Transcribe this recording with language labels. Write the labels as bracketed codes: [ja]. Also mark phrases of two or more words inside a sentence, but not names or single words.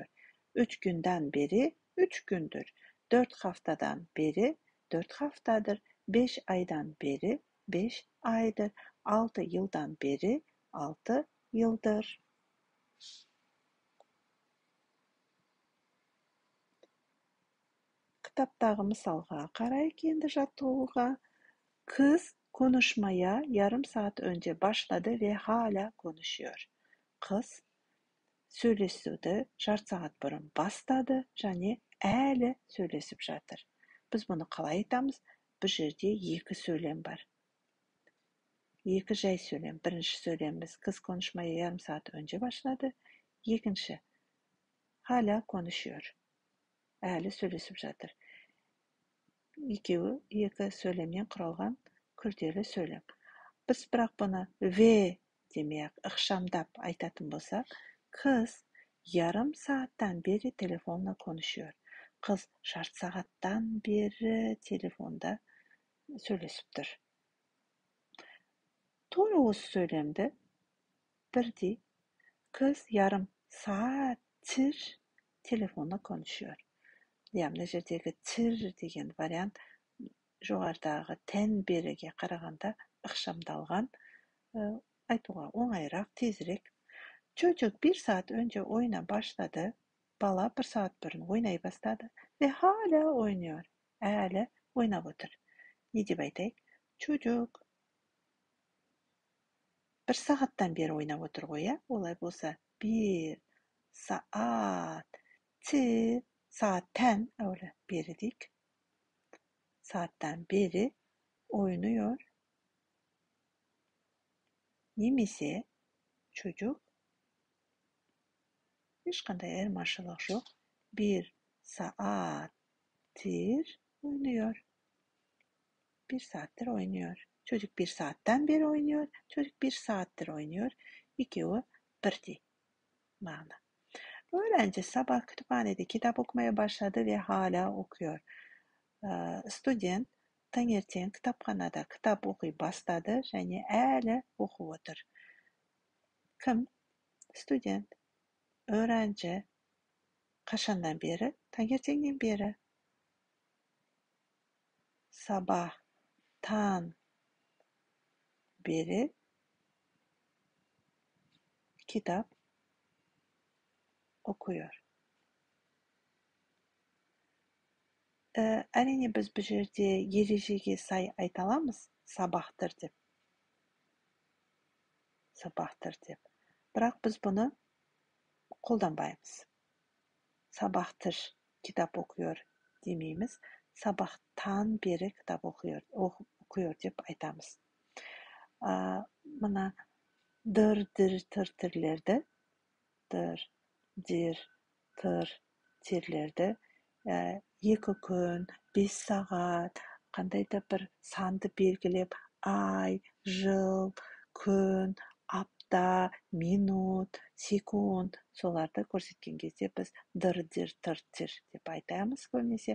[tr] 3 günden beri 3 gündür. 4 haftadan beri 4 haftadır. 5 aydan beri 5 aydır. 6 yıldan beri 6 yıldır. [kk] Kitaptағы мысалға қарайық енді жаттығуға. [tr] Kız konuşmaya yarım saat önce başladı ve hala konuşuyor. [kk] Kız сөйлесуді жарты сағат бұрын бастады және әлі сөйлесіп жатыр. Біз бұны қалай айтамыз? Бұл жерде екі сөйлем бар. Екі жай сөйлем. Бірінші сөйлеміміз [tr] kız konuşmaya yarım saat önce başladı. Екінші hala konuşuyor. [kk] Әлі сөйлесіп жатыр. Екеуі екі сөйлемнен құралған күрделі сөйлем. Біз бірақ бұны ve демей-ақ ықшамдап айтатын болсақ, [tr] kız yarım saatten beri telefonla konuşuyor. [kk] Kız жарты сағаттан [tr] beri telefonda [kk] сөйлесіп тұр. Тура осы сөйлемді бірдей [tr] kız yarım saattir telefonla konuşuyor. [kk] Yani мына жердегі тир деген вариант жоғарыдағы тән беріге қарағанда ықшамдалған, айтуға оңайырақ, тезірек. [tr] Çocuk 1 saat önce oyuna başladı. [kk] Bala 1 saat bұрын ойнай бастады [tr] ve hala oynuyor. [kk] Әлі ойнап отыр. Не деп айтайық? [tr] Çocuk 1 saatten beri [kk] ойнап отыр ғой, иә? Олай болса [tr] 1 saattir, saatten öyle beri deyik. Saatten beri oynuyor. [kk] Немесе çocuk ешқандай айырмашылық жоқ. [tr] 1 saattir oynuyor. 1 saattir oynuyor. Çocuk 1 saatten beri oynuyor. Çocuk 1 saattir oynuyor. İkisi birдей ma'na. Öğrenci sabah kütüphanede kitap okumaya başladı ve hala okuyor. [uz] Student tаңертең kitapxonada kitap o'qiy boshladi [kk] және әлі [uz] o'qib o'tir. [tr] Kim? Student. Öğrenci. [uz] Qachondan beri? Tаңертеңнен beri. [tr] Sabahtan beri kitap okuyor. [kk] Әрине біз бұл жерде ережеге сай айта аламыз, сабақтыр деп. Сабақтыр деп. Бірақ біз бұны қолданбаймыз. [tr] Сабақтыр kitap okuyor демейміз. Sabahtan beri kitap okuyor [kk] деп айтамыз. Мына дыр, дір, тірлерді, дыр, дир, тыр, тирлерді 2 күн, 5 сағат, қандай да бір санды белгілеп, ай, жыл, күн, апта, минут, секунд, соларды көрсеткен кезде біз дыр, дир, тыр, тир деп айтамыз көбінесе.